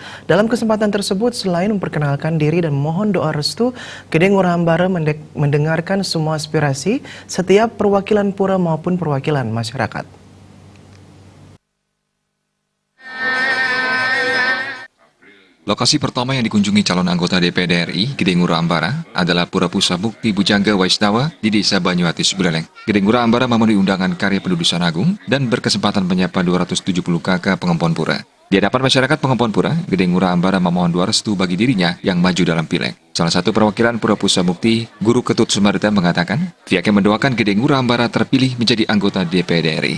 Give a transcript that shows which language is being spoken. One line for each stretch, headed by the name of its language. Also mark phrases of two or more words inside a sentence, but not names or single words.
Indonesian: Dalam kesempatan tersebut, selain memperkenalkan diri dan mohon doa restu, Gede Ngurah Ambare mendengarkan semua aspirasi setiap perwakilan pura maupun perwakilan masyarakat. Lokasi pertama yang dikunjungi calon anggota DPD RI Gede Ngurah Ambare adalah Pura Pusat Bukti Bujangga Waisnawa di Desa Banyuatis, Buleleng. Gede Ngurah Ambare memenuhi undangan karya pendudusan agung dan berkesempatan menyapa 270 kakak pengompon pura. Di hadapan masyarakat pengompon pura, Gede Ngurah Ambare memohon doa restu bagi dirinya yang maju dalam pileg. Salah satu perwakilan Pura Pusat Bukti, Guru Ketut Sumarita mengatakan, pihaknya mendoakan Gede Ngurah Ambare terpilih menjadi anggota DPD RI.